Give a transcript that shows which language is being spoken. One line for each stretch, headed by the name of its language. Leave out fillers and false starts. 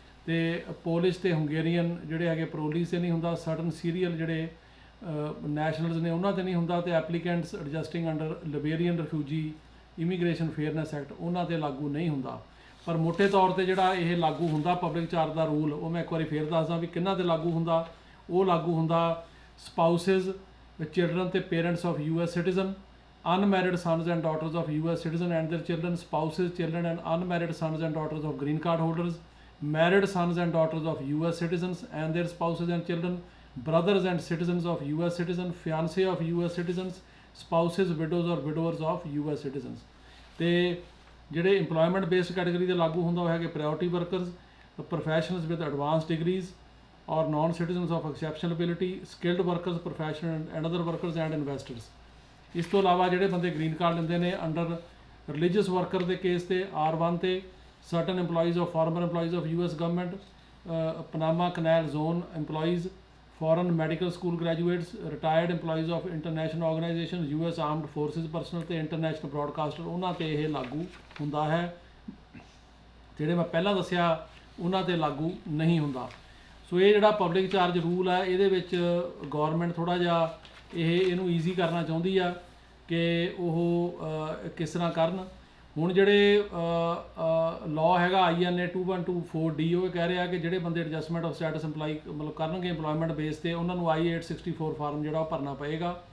Punjabi: ਤੇ ਪੋਲਿਸ਼ ਤੇ ਹੰਗੇਰੀਅਨ ਜਿਹੜੇ ਹੈਗੇ ਪਰੋਲੀਸ 'ਤੇ ਨਹੀਂ ਹੁੰਦਾ। ਸਰਟਨ ਸੀਰੀਅਲ ਜਿਹੜੇ ਨੈਸ਼ਨਲਸ ਨੇ ਉਹਨਾਂ 'ਤੇ ਨਹੀਂ ਹੁੰਦਾ। ਤੇ applicants ਐਡਜਸਟਿੰਗ under ਲਿਬੇਰੀਅਨ refugee immigration fairness act ਉਹਨਾਂ 'ਤੇ ਲਾਗੂ ਨਹੀਂ ਹੁੰਦਾ। ਪਰ ਮੋਟੇ ਤੌਰ 'ਤੇ ਜਿਹੜਾ ਇਹ ਲਾਗੂ ਹੁੰਦਾ ਪਬਲਿਕ ਚਾਰਜ ਦਾ ਰੂਲ, ਉਹ ਮੈਂ ਇੱਕ ਵਾਰੀ ਫੇਰ ਦੱਸਦਾ ਵੀ ਕਿਹਨਾਂ 'ਤੇ ਲਾਗੂ ਹੁੰਦਾ। ਉਹ ਲਾਗੂ ਹੁੰਦਾ
English: Spouses, children ਤੇ parents of US citizen, unmarried sons and daughters of US citizen and their children, spouses, children and unmarried sons and daughters of green card holders, married sons and daughters of US citizens and their spouses and children, brothers and citizens of US citizen, fiancé of US citizens, spouses, widows or widowers of US citizens।
Punjabi: ਤੇ ਜਿਹੜੇ employment based category ਦੇ ਲਾਗੂ ਹੁੰਦਾ ਉਹ ਹੈਗੇ
English: Priority workers, professionals with advance degrees or non-citizens of exceptional ability, skilled workers, professional and other workers and investors।
Punjabi: ਇਸ ਤੋਂ ਇਲਾਵਾ ਜਿਹੜੇ ਬੰਦੇ ਗ੍ਰੀਨ ਕਾਰਡ ਲੈਂਦੇ ਨੇ ਅੰਡਰ ਰਿਲੀਜੀਅਸ ਵਰਕਰ ਦੇ ਕੇਸ ਤੇ
English: R1 ਤੇ certain employees of former employees of US government, Panama Canal Zone employees, foreign medical school graduates, retired employees of international organizations, US armed forces personnel ਤੇ international broadcaster,
Punjabi: ਉਹਨਾਂ ਤੇ ਇਹ ਲਾਗੂ ਹੁੰਦਾ ਹੈ। ਜਿਹੜੇ ਮੈਂ ਪਹਿਲਾਂ ਦੱਸਿਆ ਉਹਨਾਂ ਤੇ ਲਾਗੂ ਨਹੀਂ ਹੁੰਦਾ। ਸੋ ਇਹ ਜਿਹੜਾ ਪਬਲਿਕ ਚਾਰਜ ਰੂਲ ਹੈ ਇਹਦੇ ਵਿੱਚ ਗੌਰਮੈਂਟ ਥੋੜ੍ਹਾ ਜਿਹਾ ਇਹਨੂੰ ਈਜ਼ੀ ਕਰਨਾ ਚਾਹੁੰਦੀ ਆ ਕਿ ਉਹ ਕਿਸ ਤਰ੍ਹਾਂ ਕਰਨ। ਹੁਣ ਜਿਹੜੇ ਲਾਅ ਹੈਗਾ INA 2124D ਉਹ ਕਹਿ ਰਿਹਾ ਕਿ ਜਿਹੜੇ ਬੰਦੇ ਐਡਜਸਟਮੈਂਟ ਆਫ ਸਟੇਟਸ ਇੰਪਲਾਈ ਮਤਲਬ ਕਰਨਗੇ ਇੰਪਲੋਇਮੈਂਟ ਬੇਸ 'ਤੇ ਉਹਨਾਂ ਨੂੰ I-864 ਫਾਰਮ ਜਿਹੜਾ ਉਹ ਭਰਨਾ ਪਏਗਾ।